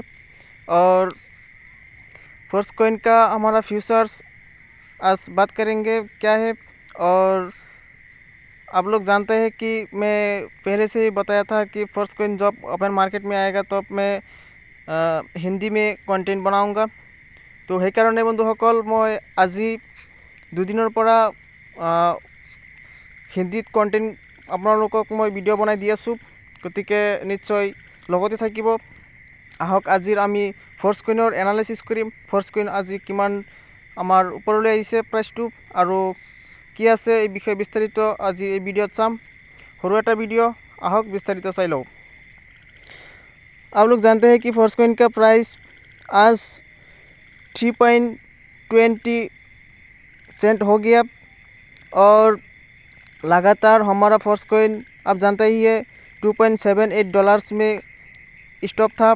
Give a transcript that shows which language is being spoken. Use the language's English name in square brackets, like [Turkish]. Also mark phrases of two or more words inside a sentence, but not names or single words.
[Hindi] और फर्स्ट कॉइन का हमारा फ्यूचर्स आज बात करेंगे क्या है। और आप लोग जानते हैं कि मैं पहले से ही बताया था कि फर्स्ट कॉइन जब [English] open market [Hindi] में आएगा तो मैं हिंदी में कन्टेन्ट बनाऊंगा। [Assamese] तो সেই কাৰণে বন্ধুসকল মই আজি দুদিনৰ পৰা হিন্দীত কন্টেন্ট আপোনালোকক মই ভিডিঅ' বনাই দি আছোঁ, গতিকে নিশ্চয় লগতে থাকিব। আহক আজিৰ আমি ফৰ্চ কইনৰ এনালাইচিছ কৰিম। ফৰ্চ কইন আজি কিমান আমাৰ ওপৰলৈ আহিছে প্ৰাইচটো আৰু কি আছে এই বিষয়ে বিস্তারিত আজি এই ভিডিওত চাম। সৰু এটা ভিডিও, আহক विस्तारित চাই लो। [Hindi] आप लोग जानते हैं कि फर्स्ट कॉइन का प्राइस आज 3.20 सेंट हो गया और लगातार हमारा फर्स्ट कॉइन आप जानते ही है $2.78 में स्टॉप था।